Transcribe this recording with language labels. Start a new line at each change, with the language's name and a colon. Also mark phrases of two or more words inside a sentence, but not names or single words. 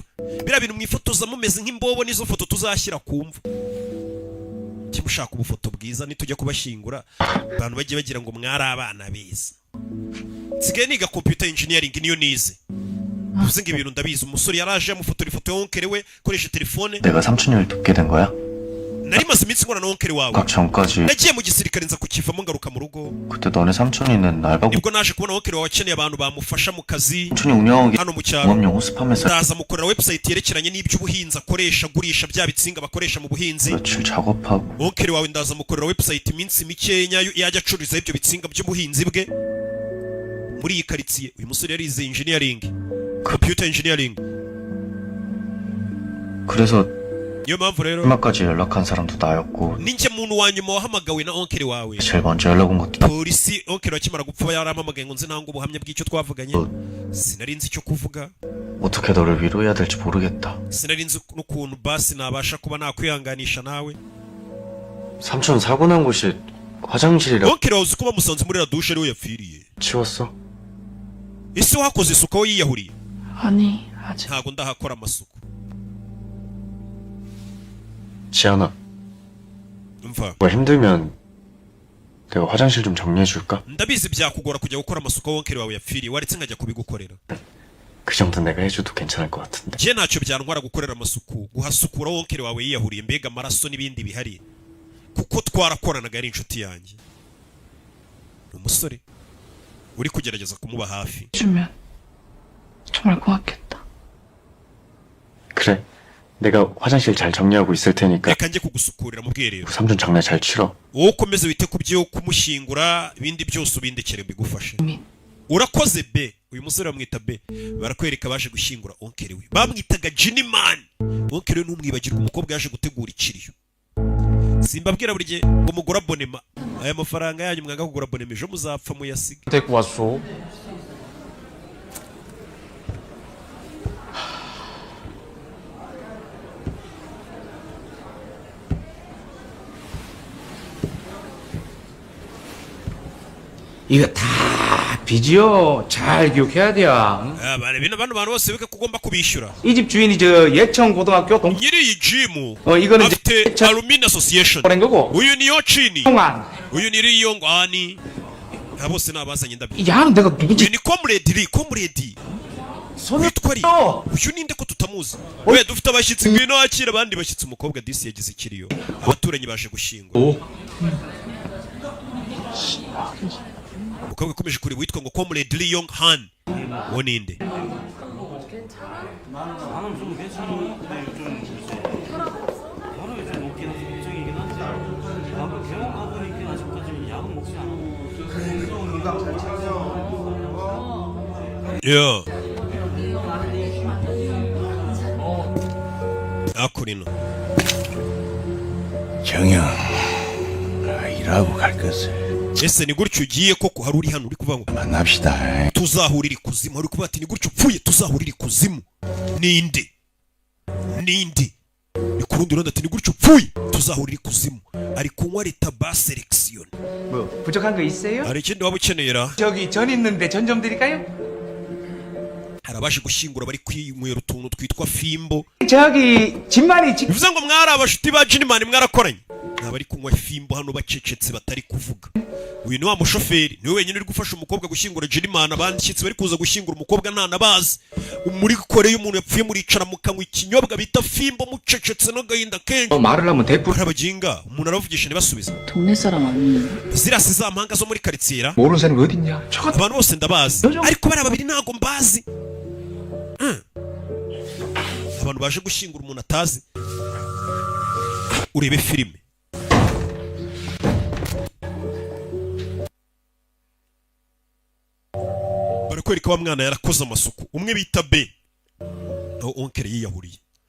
Kinyarwanda: biriya bintu mwifotoza mumeze nk'imbobo nizo foto tuzashyira ku mva. kiba ushaka ubufoto bwiza nitujya kubashyingura abantu bagiye bagira ngo mwari abana beza. nsigaye niga
English: computer engineering
Kinyarwanda: niyo nize. bivuze ngo ibintu ndabizi. umusore yaraje amufotora ifoto ya onkere we koresha telefone.
Korean: 내가 삼촌님을 돕게 된 거야?
Kinyarwanda: nari maze iminsi nkora na onkere wawe.
Korean: 그 전까지
Kinyarwanda: nagiye mu gisirikare nza kukivamo ngaruka mu rugo.
Korean: 그때 너네 삼촌이는 알바고
Kinyarwanda: nibwo naje kubona onkere wawe akeneye abantu bamufasha mu kazi
Korean: 삼촌이 운영하고
Kinyarwanda: hano mu cyaro.
Korean: 공업용 호스팜에서
Kinyarwanda: ndaza mukorera website yerekeranye n'iby'ubuhinzi akoresha agurisha bya bitsinga bakoresha mu buhinzi.
Korean: 며칠 작업하고
Kinyarwanda: onkere wawe ndaza mukorera website iminsi mikenya yajya acururizaho ibyo bitsinga by'ubuhinzi bwe muri iyi karitsiye. uyu musore yarize engineering,
English: computer engineering.
Korean: 그래서
Kinyarwanda: niyo mpamvu rero
Korean: 마지막까지 연락한 사람도 나였고
Kinyarwanda: ninjye muntu wa nyuma wahamagawe na onkeri wawe.
Korean: 제일 먼저 연락 온 것도
Kinyarwanda: polisi onkeri akimara gupfa yarampamagaye ngo nzi ntango ubuhamya bw'icyo twavuganye. Sinari nzi icyo kuvuga,
Korean: 어떻게 너를 위로해야 될지 모르겠다.
Kinyarwanda: sinari nzi n'ukuntu basi nabasha kuba nakwihanganisha nawe.
Korean: 삼촌 사고 난 곳이 화장실이라고
Kinyarwanda: onkeri wawe uzi ko bamusanze muri radushe ariwe yapfiriye.
Korean: 치웠어?
Kinyarwanda: ese wakoze isuku aho yiyahuriye?
Korean: 아니, 아직.
Kinyarwanda: ntago ndahakora amasuku.
Korean: 지안아,
Kinyarwanda: umva,
Korean: 뭐 힘들면 내가 화장실 좀 정리해 줄까?
Kinyarwanda: ndabizi byakugora kujya gukora amasuku aho onkeri wawe yapfiriye, waretse nkajya kubigukorera.
Korean: 그 정도 내가 해줘도 괜찮을 것 같은데.
Kinyarwanda: njye ntacyo byantwara gukorera amasuku, guhasukura aho onkeri wawe yiyahuriye, mbega amaraso n'ibindi bihari, kuko twarakoranaga, ari inshuti yanjye. ni umusore uri kugerageza kumuba hafi.
Korean: 주면 정말 고맙겠다. 그래, 내가 화장실 잘 정리하고 있을 테니까
Kinyarwanda: reka njye kugusukurira mu bwiherero,
Korean: 삼촌 장례 잘 치러.
Kinyarwanda: wowe ukomeze wite ku byo kumushyingura, ibindi byose ubindekere mbigufashe. urakoze be. uyu musore bamwita be, barakwereka baje gushyingura onkeri we, bamwitaga Jinimani. onkeri we ntumwibagirwe, umukobwa yaje gutegura ikiriyo. simbabwira buri gihe ngo mugura abonema, aya mafaranga yanyu mwanga kugura abonema ejo muzapfa muyasiga.
Korean: 데리고 왔어. 이거 다 빚이요. 잘 기억해야 돼요.
Kinyarwanda: bano bantu bose wibuke ko ugomba kubishyura.
Korean: 이 집 주인이 저 예천 고등학교 동
Kinyarwanda: nyiri iyi jimu
Korean: 이거는
Kinyarwanda: afite
Korean: 이제
English: alumini association.
Korean: 보낸 거고.
Kinyarwanda: uyu ni yochini,
Korean: 동안.
Kinyarwanda: uyu ni riyongwani, aba bose ni abazanye indabyo.
Korean: 야는 내가 누구지?
Kinyarwanda: uyu ni comrade witwa ri. uyu ninde ko tutamuzi? we dufite abashyitsi, ngwino wakira abandi bashyitsi. umukobwa disi yagize ikiriyo, abaturanyi baje gushingura. umukobwa ukomeje kureba witwa ngo comrade Lee Yong Han, uwo ninde?
Korean: 야, 아쿠리노. 정영, 일하고 갈 것을
Kinyarwanda: ese ni gutyo ugiye koko? hari uri hano uri kuvuga ngo
Korean: 만납시다.
Kinyarwanda: tuzahurira ikuzimu, hari kuvuga ati ni gutyo upfuye tuzahurira ikuzimu? ninde? ni ku rundi ruhande ati ni gutyo upfuye tuzahurira ikuzimu. ari kunywa leta ba selection.
Korean: 뭐 부족한 거 있어요?
Kinyarwanda: hari ikindi waba ukeneye ra?
Korean: 저기 전 있는데 전 좀 드릴까요?
Kinyarwanda: hari abaje gushyingura bari kwinywera utuntu twitwa fimbo.
Korean: 저기 집만이 집
Kinyarwanda: bivuze ngo mwari abashuti ba Jinimani mwarakoranye. ntabari kunywa fimbo hano bacecetse batari kuvuga. uyu ni wa mushoferi, niwe wenyine uri gufasha umukobwa gushyingura Jinimani. abashyitsi bari kuza gushyingura umukobwa ntanabazi. muri koreye umuntu yapfuye muricara mukanywa ikinyobwa bita fimbo mucecetse n'agahinda kenshi.
Korean: 말을 하면 대꾸
Kinyarwanda: barabaginga, umuntu aravugisha ntibasubize.
Korean: 동네 사람 아니에요?
Kinyarwanda: zirasi za mpanga zo muri karitsiye ra?
Korean: 모르는 사람이 어딨냐? 저거
Kinyarwanda: abantu bose ndabazi, ariko bari babiri ntago mbazi. abantu baje gushyingura umuntu atazi. urebe filime. barakwereka wa mwana yarakoze amasuku, umwe bita be, naho onkeri yiyahuriye.